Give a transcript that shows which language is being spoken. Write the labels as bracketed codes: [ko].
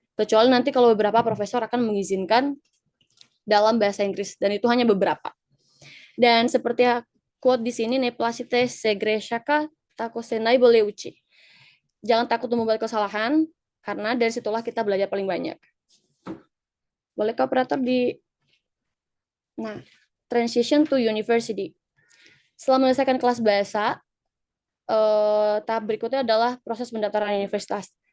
[id] Kecuali nanti kalau beberapa profesor akan mengizinkan dalam bahasa Inggris, dan itu hanya beberapa. Dan seperti quote di sini, [sr] ne placite se grešaka, tako se najbolje uči. [id] Jangan takut membuat kesalahan, karena dari situlah kita belajar paling banyak. Boleh ke operator di... [en] Nah, transition to university. [id] Setelah menyelesaikan kelas bahasa, tahap berikutnya adalah proses pendaftaran universitas.